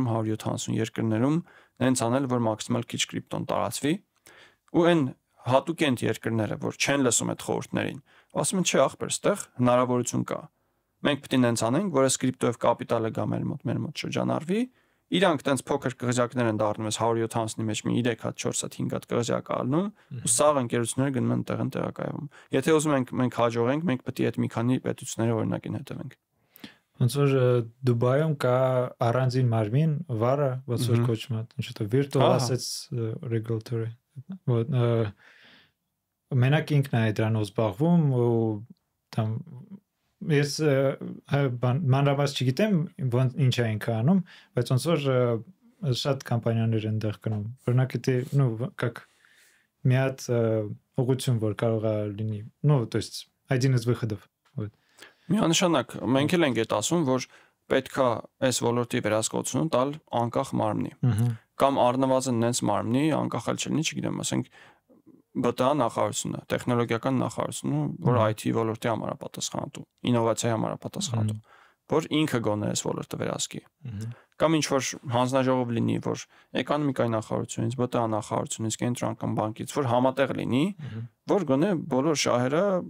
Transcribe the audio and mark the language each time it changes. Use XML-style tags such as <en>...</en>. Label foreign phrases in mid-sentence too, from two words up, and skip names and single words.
<hy>170 երկրներում նենց անել, որ մաքսիմալ քիչ կրիպտոն տարածվի, ու այն հատուկ են երկրները, որ չեն լսում այդ խորհուրդներին, ասում են չէ ախպեր, ստեղ հնարավորություն կա։ Մենք պետք է նենց անենք, որ այս կրիպտոյով կապիտալը գա մեր մոտ շրջանառվի, իրանք տենց փոքր կղզյակներ են դառնում, այս 170-ի մեջ մի 3 հատ, 4 հատ, 5 հատ կղզյակ ալնում, ու սաղ ընկերությունները գնում են տեղն տեղակայվում։ Եթե ուզում ենք մենք հաջողենք, մենք պետք է այդ մի քանի պետությունների օրինակին հետևենք։ Ոնց որ Դուբայում կա առանձին մարմին, վարը, ոնց որ կոչվում է, ինչ որ</hy> <en>virtual assets regulatory,</en> <hy>вот մենակ ինքն է դրանով զբաղվում ու там ես մանրամասն չգիտեմ ոնց ինչ է ինքը անում, բայց ոնց որ շատ կամպանիաներ են դեռ կնում։ Օրինակ եթե,</hy> <ru>ну, как</ru> <hy>մի հատ ուղղություն որ կարող է լինի,</hy> <ru>ну, то есть один из выходов, вот.</ru> <hy>Միանշանակ մենք էլ ենք այդ ասում, որ պետքա այս ոլորտի վերահսկողությունը տալ անկախ մարմնի։ Կամ առնվազն նենց մարմնի, անկախ էլ չլինի, չգիտեմ, ասենք ԲՏԱ նախարարությունը, տեխնոլոգիական նախարարությունը, որ IT ոլորտի համար է պատասխանատու, ինովացիայի համար է պատասխանատու, որ ինքը գոնե այս ոլորտը վերահսկի։ Կամ ինչ որ հանձնաժողով լինի, որ էկոնոմիկայի նախարարությունից, ԲՏԱ նախարարությունից, կենտրոնական բանկից, որ համատեղ լինի, որ գոնե բոլոր շահերը</hy>